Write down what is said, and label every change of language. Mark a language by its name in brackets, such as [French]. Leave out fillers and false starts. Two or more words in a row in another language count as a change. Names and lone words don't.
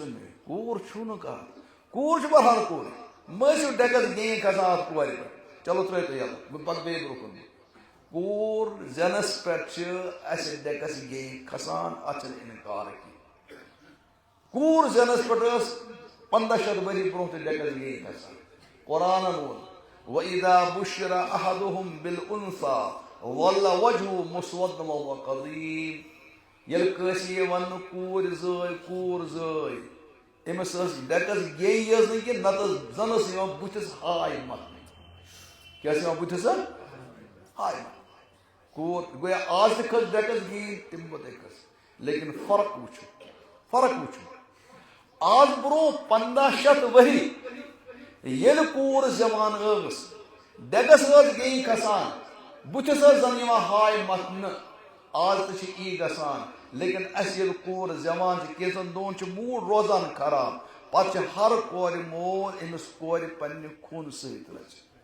[Kashmiri] زن مےٚ کوٗر چھُو نہٕ کانٛہہ کوٗر چھِ بہرحال کوٗر مہ ٲسِو ڈٮ۪کس گین کھسان اَتھ کورِ پٮ۪ٹھ چلو ترٛٲیِو تُہۍ یَلہٕ بہٕ پَکہٕ بیٚیہِ برونٛہہ کُن کوٗر زینس پٮ۪ٹھ چھِ اَسہِ ڈٮ۪کس گین کھسان اَتھ چھُنہٕ اِنکار کینٛہہ کوٗر زینس پٮ۪ٹھ ٲس 1500 ؤری برونٛہہ تہِ ڈٮ۪کس گین کھسان قرآنن ووٚن [Arabic] وَإِذَا بُشِّرَ أَحَدُهُم بِالْأُنثىٰ ظَلَّ وَجْهُهُ مُسْوَدًّا وَهُوَ كَظِيمٌ [Kashmiri] ییٚلہِ کٲنٛسہِ یہِ وَننہٕ کوٗر زٲے أمِس ٲس ڈٮ۪کس گیٚیہِ یٲژ نہٕ کینٛہہ نتہٕ ٲس زن ٲس یِوان بُتھِس ہاے متھنہٕ کیٛاہ ٲس یِوان بُتھِس ہاے متھنہٕ کوٗر گویا آز تہِ کھٔژ ڈٮ۪کس گیٚنۍ تمہِ پتہٕ کھٔژ لیکن فرق وٕچھو آز برونٛہہ 1500 ؤری ییٚلہِ کوٗر زیوان ٲس ڈٮ۪کس ٲس گیٚنۍ کھسان بُتھِس ٲس زن یِوان ہاے متھنہٕ آز تہِ چھِ یی گژھان لیکن اَسہِ ییٚلہِ کوٗر زیوان چھِ کینٛژن دۄہن چھُ موٗڈ روزان خراب پتہٕ چھِ ہر کورِ مول أمِس کورِ پننہِ خوٗنہٕ سۭتۍ رٔچھِتھ